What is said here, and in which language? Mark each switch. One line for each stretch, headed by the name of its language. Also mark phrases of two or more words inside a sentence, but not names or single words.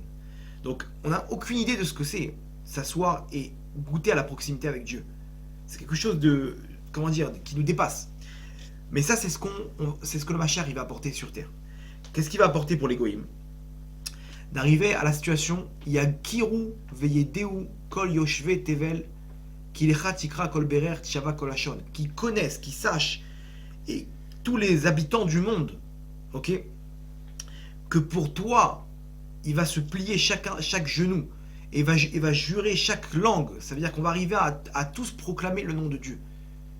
French: Donc, on n'a aucune idée de ce que c'est, s'asseoir et goûter à la proximité avec Dieu. C'est quelque chose de, qui nous dépasse. Mais ça, c'est ce que le Mashiach va apporter sur terre. Qu'est-ce qu'il va apporter pour les goïms? D'arriver à la situation, il y a
Hebrew: יכירו וידעו כל יושבי תבל כי לך תכרע כל ברך תשבע כל לשון,
French: qui connaissent, qui sachent, et tous les habitants du monde, ok, que pour toi, il va se plier chaque genou, et va jurer chaque langue. Ça veut dire qu'on va arriver à tous proclamer le nom de Dieu.